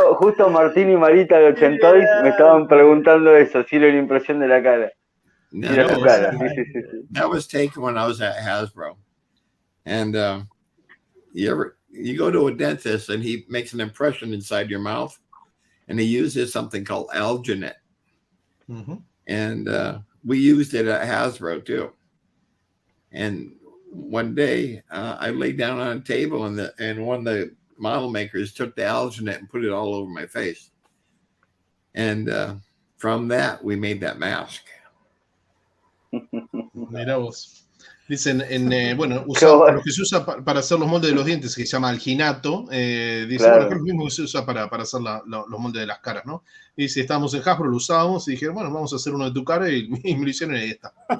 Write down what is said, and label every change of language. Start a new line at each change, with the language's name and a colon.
Spanish: Justo Martín y Marita de 80 me estaban preguntando eso, si era una impresión de la cara. No, Mira su cara. Sí.
English: That was taken when I was at Hasbro. And you go to a dentist and he makes an impression inside your mouth, and he uses something called alginate. Mm-hmm. And we used it at Hasbro too. And one day I laid down on a table and one of the model makers took the alginate and put it all over my face. And from that, we made that mask.
Spanish: Mira vos. Dicen, lo que se usa para hacer los moldes de los dientes, que se llama alginato, dice, claro. Bueno, que es lo mismo que se usa para hacer los moldes de las caras, ¿no? Y dice, estábamos en Hasbro, lo usábamos y dijeron, bueno, vamos a hacer uno de tu cara y me lo hicieron y ahí está.